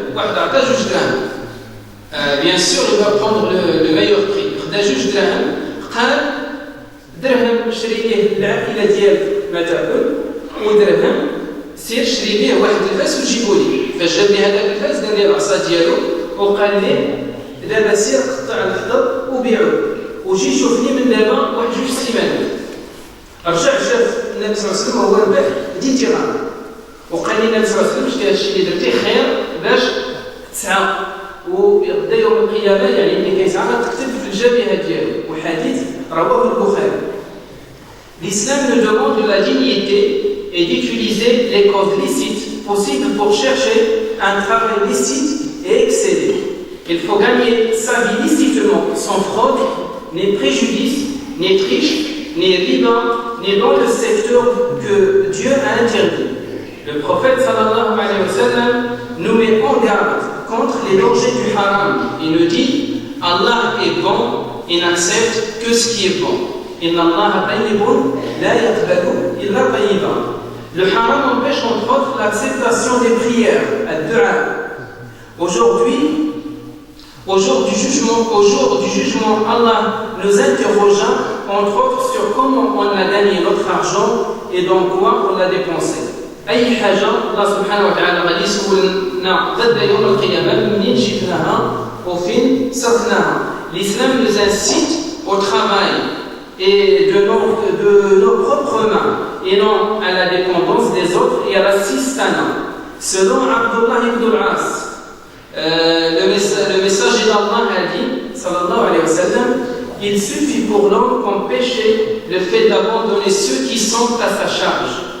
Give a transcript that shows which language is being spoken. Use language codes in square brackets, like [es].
[ar] واحد عطاه 2 دراهم [fr] bien sûr il va prendre le meilleur prix [ar] خدا 2 دراهم قال درهم شري ليه العائله ديالك ما تاكل ودرهم سير شري ليه واحد الفاس وجيبوا لي فاش جاب لي هذاك الفاس دار لي العصا ديالو وقال لي دابا سير قطع الخضر وبيعو وجي شوفني من دابا واحد 2 سيمانات رجع شاف النبي صلى الله عليه وسلم وهو ربح ديتي غانا وقال لي النبي صلى الله عليه وسلم شتي هادشي اللي درتي خير باش تسعى وغدا يوم القيامه يعني اللي كيسعى تكتب في الجبهه ديالو وحديث رواه البخاري. [fr] L'islam nous demande de la dignité et d'utiliser les causes licites possibles pour chercher un travail licite et exceller. Il faut gagner sa vie licitement, sans fraude, ni préjudice, ni triche, ni riba, ni dans le secteur que Dieu a interdit. Le prophète [ar] sallallahu alayhi wa sallam [fr] nous met en garde contre les dangers du haram. Il nous dit Allah est bon, il n'accepte que ce qui est bon. [ar] Inna Allah tayyibun la yaqbalu illa tayyiban. [fr] Le haram empêche entre autres l'acceptation des prières, ad-du'a. Aujourd'hui, au jour du jugement, Allah nous interrogea entre autres sur comment on a gagné notre argent et dans quoi on l'a dépensé. [ar] أي حاجة الله سبحانه وتعالى غادي يسولنا غدا يوم القيامة منين جبناها وفين صرفناها. [fr] L'islam nous incite au travail et de nos propres mains et non à la dépendance des autres et à la sistana. Selon Abdullah ibn al-As, le messager d'Allah a dit, [ar] sallallahu alayhi wa sallam, [fr] il suffit pour l'homme comme péché le fait d'abandonner ceux qui sont à sa charge.